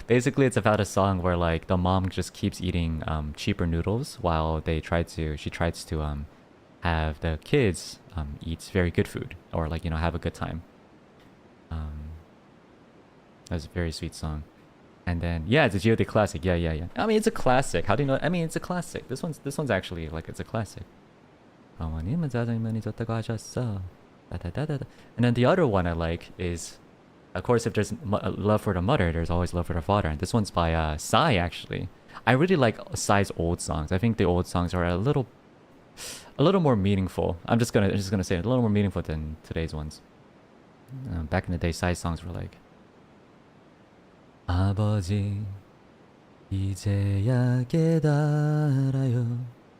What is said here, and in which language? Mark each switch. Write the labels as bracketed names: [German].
[English] Basically, it's about a song where like the mom just keeps eating cheaper noodles while she tries to have the kids eat very good food or like have a good time. That's a very sweet song. And then yeah, it's a God classic. Yeah. I mean, it's a classic. How do you know? I mean, it's a classic. This one's actually like it's a classic. [Korean] 어머님은 짜장면이 좋다고 하셨어. [English] And then the other one I like is, of course, if there's love for the mother, there's always love for the father. And this one's by Psy, actually. I really like Psy's old songs. I think the old songs are a little more meaningful. I'm just gonna say it, a little more meaningful than today's ones. Back in the day, Psy songs were like, [Korean] 아버지 이제야 깨달아요.